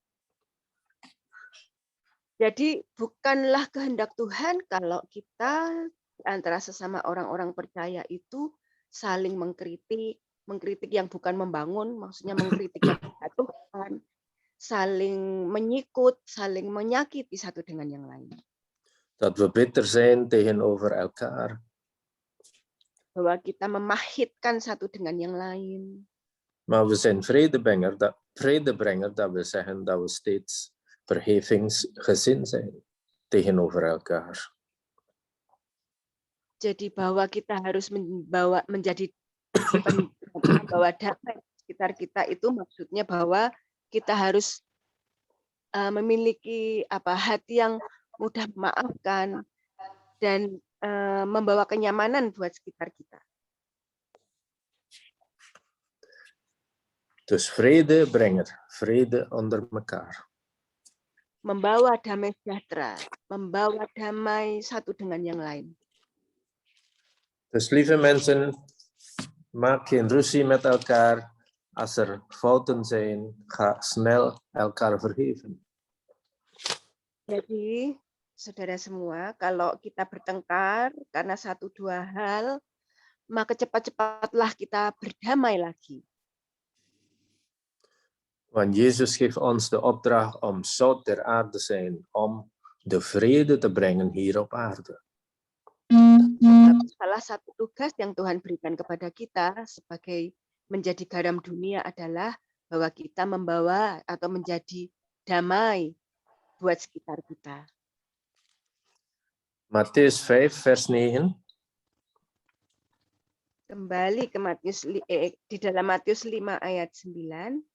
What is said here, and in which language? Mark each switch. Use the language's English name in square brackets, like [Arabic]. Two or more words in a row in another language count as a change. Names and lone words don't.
[Indonesian] Jadi bukanlah kehendak Tuhan kalau kita antara sesama orang-orang percaya itu saling mengkritik yang bukan membangun, maksudnya mengkritik yang menjatuhkan, saling menyikut, saling menyakiti satu dengan yang lain. [Dutch] Dat we bitter zijn tegenover elkaar. [Indonesian] Bahwa kita memahitkan satu dengan yang lain. [Dutch] Maar we zijn vredebrenger, dat wil zeggen dat we steeds vergevingsgezind zijn tegenover elkaar. [Indonesian] Jadi bahwa kita harus menjadi membawa damai di sekitar kita itu maksudnya bahwa kita harus memiliki hati yang mudah memaafkan dan membawa kenyamanan buat sekitar kita. [Dutch] Dus vredebrenger, vrede onder elkaar. [Indonesian] Membawa damai sejahtera, membawa damai satu dengan yang lain. [Dutch] Dus lieve mensen, maak geen ruzie met elkaar. Als er fouten zijn, ga snel elkaar vergeven. [Indonesian] Jadi, saudara semua, kalau kita bertengkar karena satu dua hal, maka cepat-cepatlah kita berdamai lagi. [Dutch] Want Jezus geeft ons de opdracht om zout der aarde te zijn, om de vrede te brengen hier op aarde. [Indonesian] Salah satu tugas yang Tuhan berikan kepada kita sebagai menjadi garam dunia adalah bahwa kita membawa atau menjadi damai buat sekitar kita. [Dutch] Mattheus 5 vers 9. [Indonesian] Kembali ke di dalam Matius 5 ayat 9.